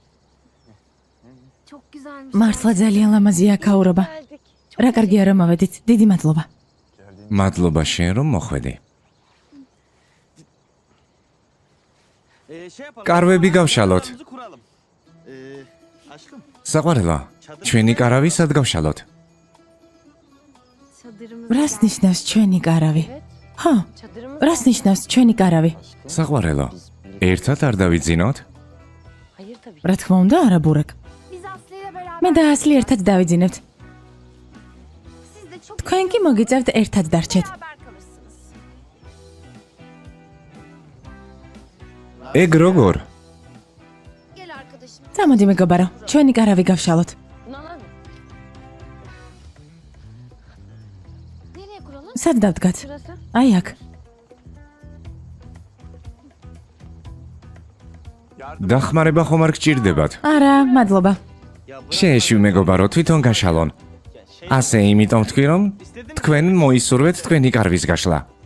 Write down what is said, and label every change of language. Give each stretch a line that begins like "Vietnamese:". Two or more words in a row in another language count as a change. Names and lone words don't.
Turkish: çok güzelmiş.
Georgian: მართლა ძალიან ლამაზია ქაურობა.
Turkish: Geldik.
Georgian: რა კარგია რომ ავედით. დიდი მადლობა. მადლობა შენ რომ მოხვედი. კარვები გავშალოთ. საყვარელო, ჩვენი კარავი სად გავშალოთ?
Turkish: Çadırımız.
Georgian: რას ნიშნავს ჩვენი კარავი? ხო,
Turkish: Çadırımız.
Georgian: რას ნიშნავს ჩვენი კარავი? საყვარელო, ერთად არ დავიძინოთ?
Turkish: Hayır tabii.
Georgian: რა თქმა უნდა, არა ბურაკ.
Turkish: Biz Aslı ile beraber.
Georgian: მე და ასლი ერთად დავიძინებთ.
Turkish: Siz de çok
Georgian: თქვენ კი მოგიწევთ ერთად დარჩეთ.
Turkish: beraber kalırsınız.
Georgian: ეგ როგორ?
Turkish: Gel arkadaşım.
Georgian: წამოდი მეგობარო, ჩვენი კარავი გავშალოთ.
Turkish: Bunu alalım. Nereye kuralım?
Georgian: სად დავდგათ?
Turkish: Şurası.
Georgian: აი აქ. დახმარება ხომ არ გჭირდებათ? არა, მადლობა. შეეშვი მეგობარო, თვითონ გაშალონ. ასე იმიტომ თქვი რომ თქვენ მოისურვეთ თქვენი კარვის გაშლა.